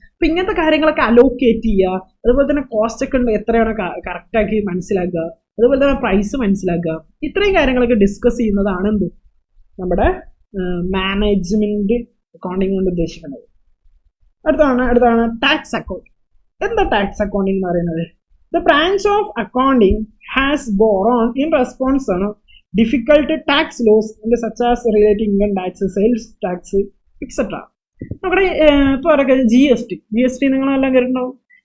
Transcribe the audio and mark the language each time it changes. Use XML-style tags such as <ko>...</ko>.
<ml>അപ്പൊ ഇങ്ങനത്തെ കാര്യങ്ങളൊക്കെ അലോക്കേറ്റ് ചെയ്യുക, അതുപോലെ തന്നെ കോസ്റ്റ് ഒക്കെ ഉണ്ട് എത്രയാണ് കറക്റ്റാക്കി മനസ്സിലാക്കുക, അതുപോലെ തന്നെ പ്രൈസ് മനസ്സിലാക്കുക. ഇത്രയും കാര്യങ്ങളൊക്കെ ഡിസ്കസ് ചെയ്യുന്നതാണ് എന്ത് നമ്മുടെ മാനേജ്മെന്റ് അക്കൗണ്ടിങ് കൊണ്ട് ഉദ്ദേശിക്കുന്നത്. അടുത്താണ് ടാക്സ് അക്കൗണ്ടിങ്. എന്താ ടാക്സ് അക്കൗണ്ടിങ് എന്ന് പറയുന്നത്?</ml> <en>The branch of accounting has borne in response to difficult tax laws such as relating income tax, sales tax, etc.</en> <ml>നമ്മുടെ ഇപ്പോൾ GST നിങ്ങളെല്ലാം കേട്ടിട്ടുണ്ടാവും.</ml>